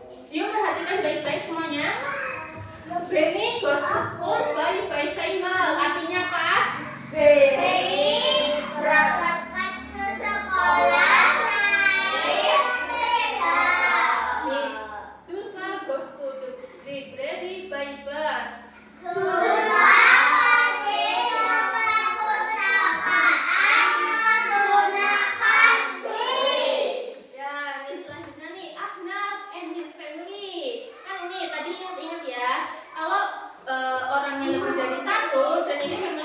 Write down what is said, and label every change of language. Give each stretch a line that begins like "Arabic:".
Indonesian: Yuk perhatikan baik-baik semuanya.
English: Benny goes to school by bicycle.
Indonesian: Artinya apa? Benny berangkat ke sekolah naik sepeda.
English: Nih, Zulfa goes to the library by bus.
Indonesian: Zulfa pergi ke perpustakaan menggunakan bis. Ya, ini selanjutnya nih, Ahnaf
English: and his family.
Indonesian: Kan ini tadi ingat-ingat ya, kalau orangnya lebih dari satu dan ini